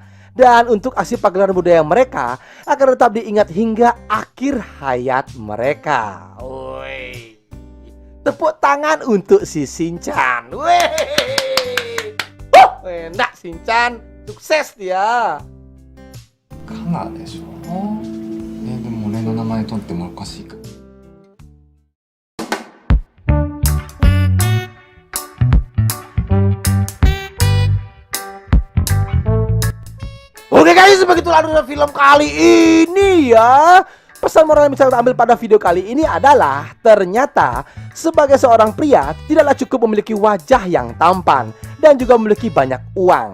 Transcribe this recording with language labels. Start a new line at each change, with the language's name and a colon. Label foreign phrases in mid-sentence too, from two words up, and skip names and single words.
Indonesian: Dan untuk aksi pagelaran budaya mereka akan tetap diingat hingga akhir hayat mereka. Woi, tepuk tangan untuk si Shinchan. Wih, enak Shinchan, sukses dia.
Japanese: カナでしょ。でも俺の名前取ってもおかしいか。
Indonesian: Oke guys, begitulah alur film kali ini ya. Pesan moral yang bisa kita ambil pada video kali ini adalah ternyata sebagai seorang pria tidaklah cukup memiliki wajah yang tampan dan juga memiliki banyak uang.